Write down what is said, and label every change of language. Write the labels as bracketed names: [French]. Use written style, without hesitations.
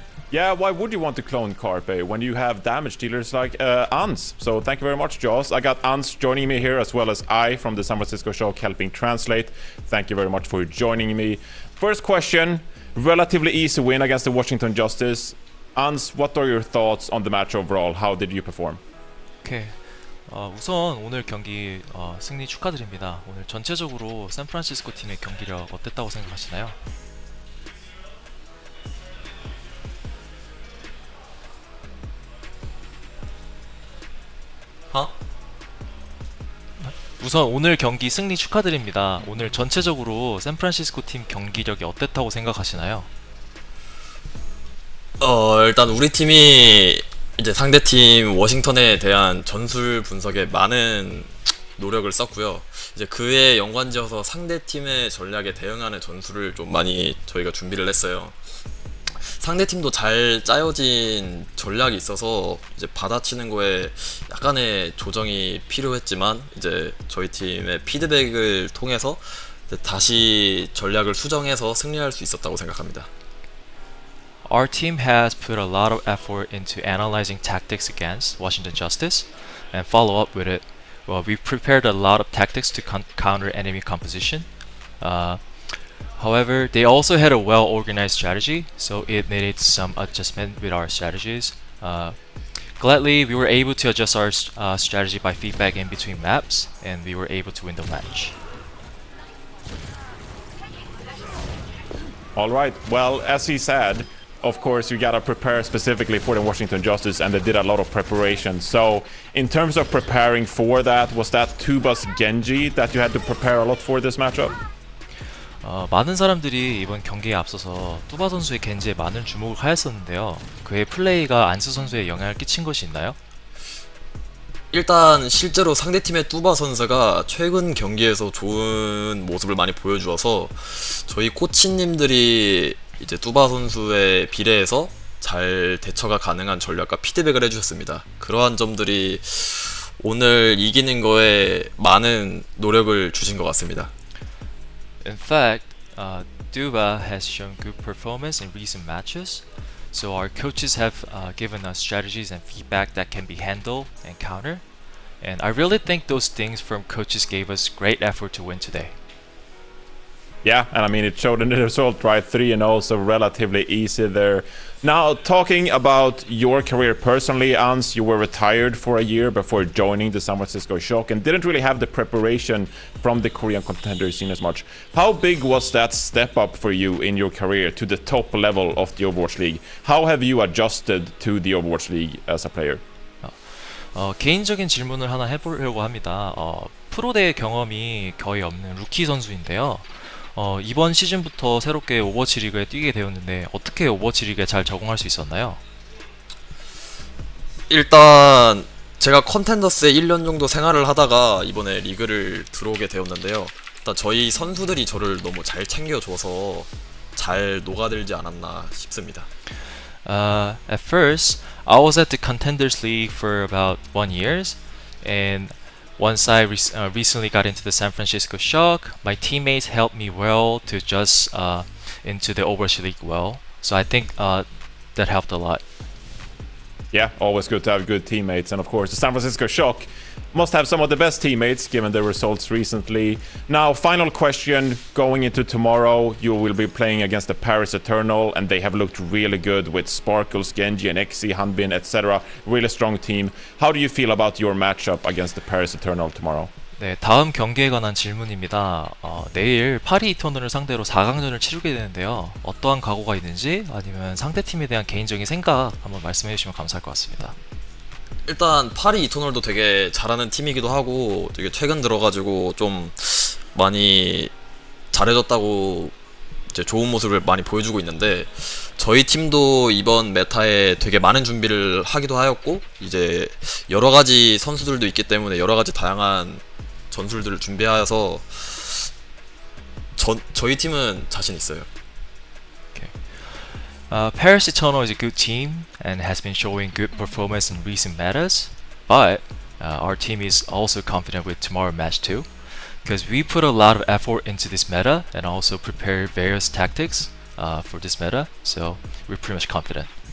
[English] Yeah, why would you want to clone Carpe when you have damage dealers like Ans? So thank you very much, Jaws. I got Ans joining me here, as well as I from the San Francisco Shock helping translate. Thank you very much for joining me. First question, relatively easy win against the Washington Justice. Ans, what are your thoughts on the match overall? How did you perform? Okay. [Korean] 우선 오늘 경기 승리 축하드립니다. 오늘 전체적으로 샌프란시스코 팀의 경기력 어땠다고 생각하시나요? 우선 오늘 경기 승리 축하드립니다. 오늘 전체적으로 샌프란시스코 팀 경기력이 어땠다고 생각하시나요? 일단 우리 팀이 이제 상대팀 워싱턴에 대한 전술 분석에 많은 노력을 썼고요. 이제 그에 연관지어서 상대팀의 전략에 대응하는 전술을 좀 많이 저희가 준비를 했어요. 상대팀도 잘 짜여진 전략이 있어서 이제 받아치는 거에 약간의 조정이 필요했지만, 이제 저희 팀의 피드백을 통해서 다시 전략을 수정해서 승리할 수 있었다고 생각합니다. [English] Our team has put a lot of effort into analyzing tactics against Washington Justice and follow up with it. Well, we've prepared a lot of tactics to counter enemy composition. However, they also had a well-organized strategy, so it needed some adjustment with our strategies. Gladly, we were able to adjust our strategy by feedback in between maps, and we were able to win the match. All right. Well, as he said, of course, you gotta prepare specifically for the Washington Justice, and they did a lot of preparation. So, in terms of preparing for that, was that Tuba's Genji that you had to prepare a lot for this matchup? [Korean] 많은 사람들이 이번 경기에 앞서서 뚜바 선수의 겐지에 많은 주목을 하였었는데요. 그의 플레이가 안스 선수에 영향을 끼친 것이 있나요? 일단 실제로 상대팀의 뚜바 선수가 최근 경기에서 좋은 모습을 많이 보여주어서 저희 코치님들이 이제 뚜바 선수에 비례해서 잘 대처가 가능한 전략과 피드백을 해주셨습니다. 그러한 점들이 오늘 이기는 거에 많은 노력을 주신 것 같습니다. [English] In fact, Duba has shown good performance in recent matches, so our coaches have given us strategies and feedback that can be handled and countered, and I really think those things from coaches gave us great effort to win today. Yeah, and I mean, it showed in the result, right? 3-0, so relatively easy there. Now, talking about your career personally, Ans, you were retired for a year before joining the San Francisco Shock and didn't really have the preparation from the Korean contender scene as much. How big was that step up for you in your career to the top level of the Overwatch League? How have you adjusted to the Overwatch League as a player? [Korean] 개인적인 질문을 하나 해보려고 합니다. 프로대회 경험이 거의 없는 루키 선수인데요. 이번 시즌부터 새롭게 오버워치 리그에 뛰게 되었는데 어떻게 오버워치 리그에 잘 적응할 수 있었나요? 일단 제가 컨텐더스에 1년 정도 생활을 하다가 이번에 리그를 들어오게 되었는데요. 일단 저희 선수들이 저를 너무 잘 챙겨줘서 잘 녹아들지 않았나 싶습니다. [English] At first, I was at the Contenders League for about 1 year, and once I recently got into the San Francisco Shock, my teammates helped me well to adjust into the Overwatch League well. So I think that helped a lot. Yeah, always good to have good teammates. And of course, the San Francisco Shock must have some of the best teammates given their results recently. Now, final question. Going into tomorrow, you will be playing against the Paris Eternal, and they have looked really good with Sparkles, Genji, and Exi, Hanbin, etc. Really strong team. How do you feel about your matchup against the Paris Eternal tomorrow? [Korean] 네, 다음 경기에 관한 질문입니다. 내일 파리 이터널을 상대로 4강전을 치르게 되는데요. 어떠한 각오가 있는지 아니면 상대팀에 대한 개인적인 생각 한번 말씀해 주시면 감사할 것 같습니다. 일단 파리 이터널도 되게 잘하는 팀이기도 하고 되게 최근 들어가지고 좀 많이 잘해졌다고 이제 좋은 모습을 많이 보여주고 있는데 저희 팀도 이번 메타에 되게 많은 준비를 하기도 하였고 이제 여러 가지 선수들도 있기 때문에 여러 가지 다양한 전술들을 준비하여서 저희 팀은 자신 있어요. [English] Paris Eternal is a good team and has been showing good performance in recent metas, but our team is also confident with tomorrow's match too, because we put a lot of effort into this meta and also prepared various tactics for this meta, so we're pretty much confident.